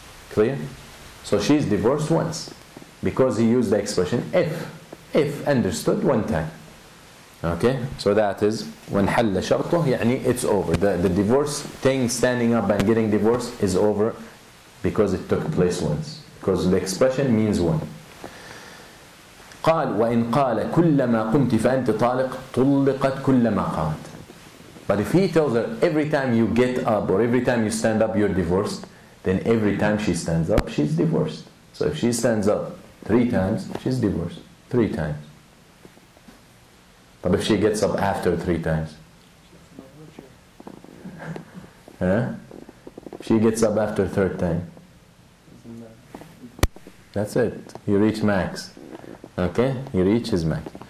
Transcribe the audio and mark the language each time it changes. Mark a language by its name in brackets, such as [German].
[English] Clear? So she's divorced once. Because he used the expression if. If, understood, one time. Okay? So that is, when [Arabic] حل شرطه, [English] يعني it's over. The divorce thing, standing up and getting divorced, is over because it took place once. Because the expression means one. [Arabic] قال وإن قال كلما قمت فأنت طالق طلقت كلما قامت. [English] But if he tells her every time you get up or every time you stand up you're divorced, then every time she stands up she's divorced. So if she stands up 3 times, she's divorced 3 times. But if she gets up after 3 times, if she gets up after 3rd time, that's it. You reach max. Okay? You reach his max.